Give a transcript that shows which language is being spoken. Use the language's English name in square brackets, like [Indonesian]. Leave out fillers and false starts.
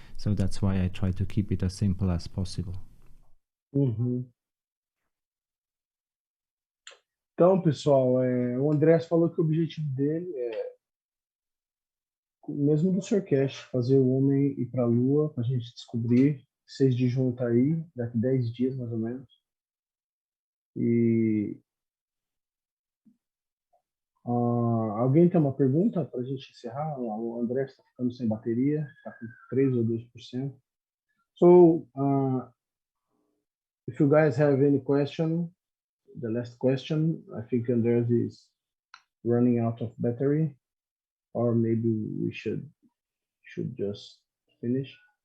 [English] So that's why I try to keep it as simple as possible. Uhum. [Portuguese] Então, pessoal, o Andreas falou que o objetivo dele é, mesmo do Sr. Cash, fazer o homem ir para a Lua, para a gente descobrir. 6 de junho tá aí, daqui 10 dias mais ou menos. E alguém tem uma pergunta para a gente encerrar? O André está ficando sem bateria, está com 3 ou 2%. [English] So, if you guys have any question, the last question, I think Andreas is running out of battery, or maybe we should just finish.